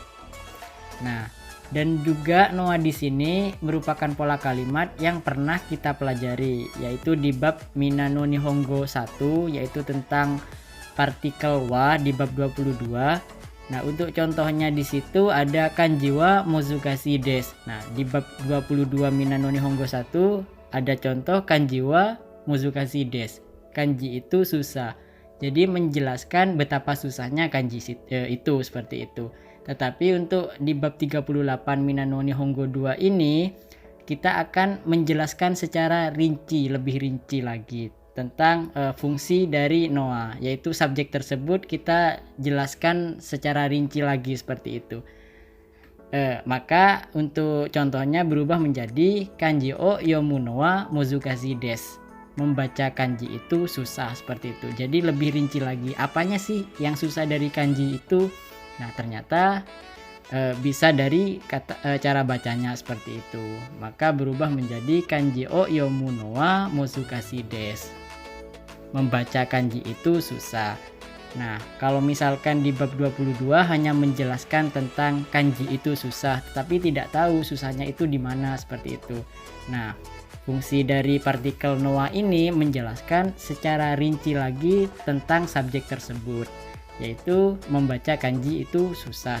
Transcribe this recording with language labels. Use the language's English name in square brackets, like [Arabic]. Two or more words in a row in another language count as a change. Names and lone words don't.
[Indonesian] Nah, dan juga noa di sini merupakan pola kalimat yang pernah kita pelajari, yaitu di bab Minano Nihongo 1, yaitu tentang partikel wa di bab 22. Nah, untuk contohnya di situ ada [Japanese] kanji wa muzukashi desu. [Indonesian] Nah, di bab 22 Minano Nihongo 1 ada contoh [Japanese] kanji wa muzukashi desu. [Indonesian] Kanji itu susah. Jadi menjelaskan betapa susahnya kanji itu seperti itu. Tetapi untuk di bab 38 Minano Nihongo 2 ini kita akan menjelaskan secara lebih rinci lagi tentang fungsi dari noa, yaitu subjek tersebut kita jelaskan secara rinci lagi seperti itu. Maka untuk contohnya berubah menjadi [Japanese] kanji o yomu no wa muzukashi desu. [Indonesian] Membaca kanji itu susah seperti itu. Jadi lebih rinci lagi, apanya sih yang susah dari kanji itu? Nah, ternyata bisa dari cara bacanya seperti itu. Maka berubah menjadi [Japanese] kanji o yomu no wa muzukashi desu. [Indonesian] membaca kanji itu susah. Nah, kalau misalkan di bab 22 hanya menjelaskan tentang kanji itu susah, tapi tidak tahu susahnya itu di mana seperti itu. Nah, fungsi dari partikel noa ini menjelaskan secara rinci lagi tentang subjek tersebut, yaitu membaca kanji itu susah.